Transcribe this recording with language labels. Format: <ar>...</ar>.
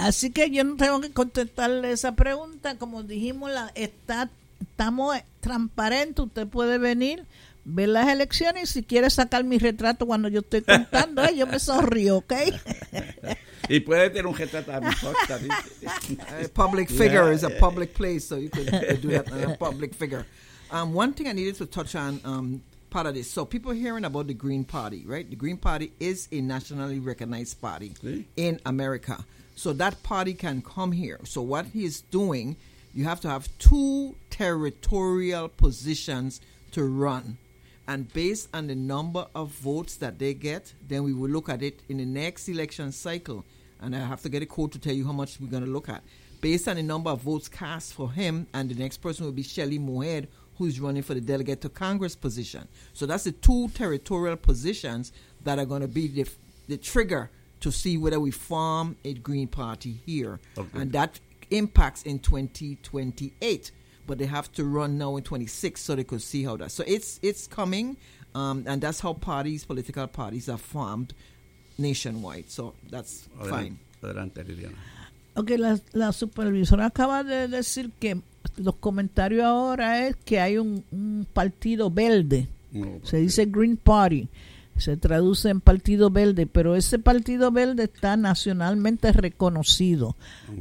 <es>Así que yo no tengo que contestarle esa pregunta. Como dijimos, estamos transparentes. Usted puede venir, ver las elecciones. Y si quiere sacar mi retrato cuando yo estoy contando, yo me sonrío, ¿ok? Y puede tener un retrato a mi costa.</es> <en>Public figure is a public place, so you could do that. A public figure. One thing I needed to touch on... part of this. So people hearing about the Green Party, right? The Green Party is a nationally recognized party in America. So that party can come here. So what he is doing, you have to have two territorial positions to run. And based on the number of votes that they get, then we will look at it in the next election cycle. And I have to get a quote to tell you how much we're going to look at. Based on the number of votes cast for him, and the next person will be Shelley Moher, who's running for the delegate to Congress position. So that's the two territorial positions that are going to be the trigger to see whether we form a Green Party here. Okay. And that impacts in 2028. But they have to run now in 26 so they could see how that. So it's coming, and that's how parties, political parties, are formed nationwide. So that's fine.</en> <es>Adelante, Liliana. Okay, la supervisora acaba de decir que los comentarios ahora es que hay un partido verde. No, se dice Green Party. Se traduce en partido verde, pero ese partido verde está nacionalmente reconocido. Uh-huh.</es>